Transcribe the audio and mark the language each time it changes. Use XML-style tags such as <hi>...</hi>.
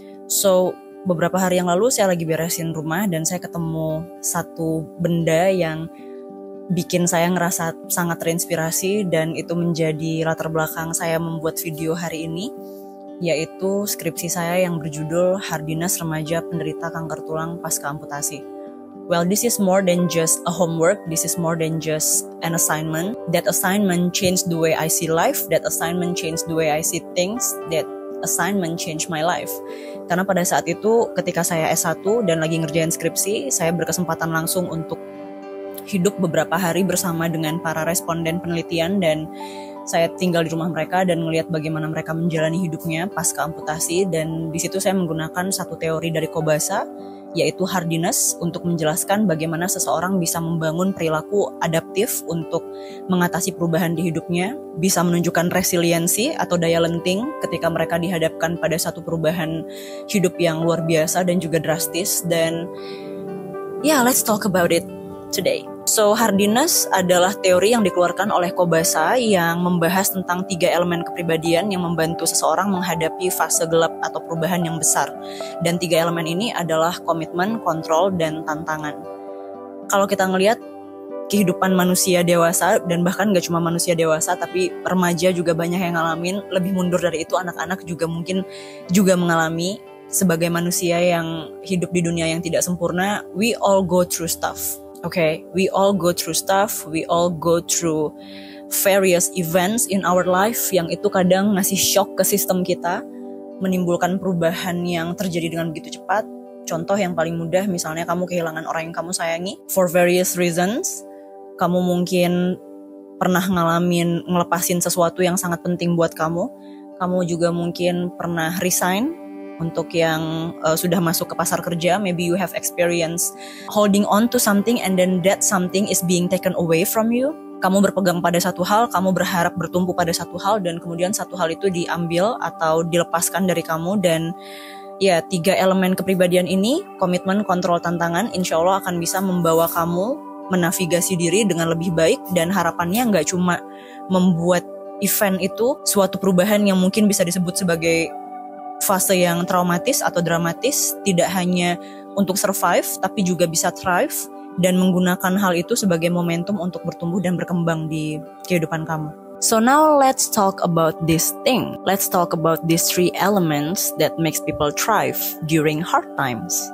<id>So, beberapa hari yang lalu saya lagi beresin rumah dan saya ketemu satu benda yang bikin saya ngerasa sangat terinspirasi, dan itu menjadi latar belakang saya membuat video hari ini, yaitu skripsi saya yang berjudul Hardiness Remaja Penderita Kanker Tulang Pasca Amputasi.</id> <en>Well, this is more than just a homework, this is more than just an assignment. That assignment changed the way I see life, that assignment changed the way I see things, that assignment changed my life.</en> <id>Karena pada saat itu ketika saya S1 dan lagi ngerjain skripsi, saya berkesempatan langsung untuk hidup beberapa hari bersama dengan para responden penelitian, dan saya tinggal di rumah mereka dan melihat bagaimana mereka menjalani hidupnya pasca amputasi. Dan di situ saya menggunakan satu teori dari Kobasa, yaitu hardiness, untuk menjelaskan bagaimana seseorang bisa membangun perilaku adaptif untuk mengatasi perubahan di hidupnya, bisa menunjukkan resiliensi atau daya lenting ketika mereka dihadapkan pada satu perubahan hidup yang luar biasa dan juga drastis. Dan</id> <en>let's talk about it today.</en> <id>So, hardiness adalah teori yang dikeluarkan oleh Kobasa yang membahas tentang 3 elemen kepribadian yang membantu seseorang menghadapi fase gelap atau perubahan yang besar. Dan 3 elemen ini adalah komitmen, kontrol, dan tantangan. Kalau kita ngelihat kehidupan manusia dewasa, dan bahkan gak cuma manusia dewasa, tapi remaja juga banyak yang ngalamin, lebih mundur dari itu anak-anak juga mungkin juga mengalami. Sebagai manusia yang hidup di dunia yang tidak sempurna,</id> <en>we all go through stuff. Okay, we all go through stuff, we all go through various events in our life</en> <id>yang itu kadang ngasih shock ke sistem kita, menimbulkan perubahan yang terjadi dengan begitu cepat. Contoh yang paling mudah, misalnya kamu kehilangan orang yang kamu sayangi</id> <en>for various reasons.</en> <id>Kamu mungkin pernah ngelepasin sesuatu yang sangat penting buat kamu. Kamu juga mungkin pernah resign. Untuk yang sudah masuk ke pasar kerja,</id> <en>maybe you have experience holding on to something and then that something is being taken away from you.</en> <id>Kamu berpegang pada satu hal, kamu berharap bertumpu pada satu hal, dan kemudian satu hal itu diambil atau dilepaskan dari kamu. Dan 3 elemen kepribadian ini, komitmen, kontrol, tantangan, insya Allah akan bisa membawa kamu menavigasi diri dengan lebih baik. Dan harapannya nggak cuma membuat event itu suatu perubahan yang mungkin bisa disebut sebagai fase yang traumatis atau dramatis, tidak hanya untuk survive, tapi juga bisa thrive, dan menggunakan hal itu sebagai momentum untuk bertumbuh dan berkembang di kehidupan kamu.</id> <en>So now let's talk about this thing. Let's talk about these 3 elements that makes people thrive during hard times.</en>